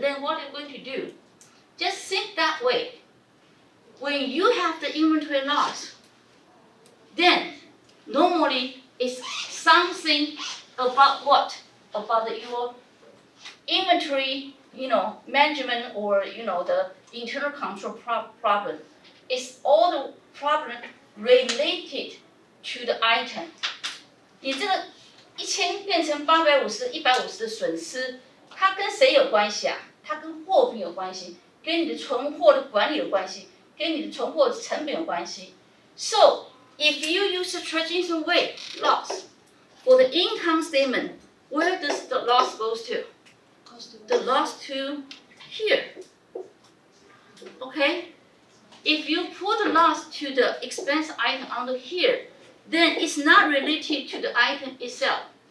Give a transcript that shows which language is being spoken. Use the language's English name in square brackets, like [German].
[English] Then what are you going to do? Just think that way. When you have the inventory loss, then normally it's something about what? About your inventory, management or the internal control problem. It's all the problem related to the item. [Chinese] 你这个1000变成850、150的损失，它跟谁有关系啊？它跟货品有关系，跟你的存货的管理有关系，跟你的存货成本有关系。 [English] So if you use the traditional way, loss, for the income statement, where does the loss goes to? The loss to here. Okay? If you put the loss to the expense item under here, then it's not related to the item itself.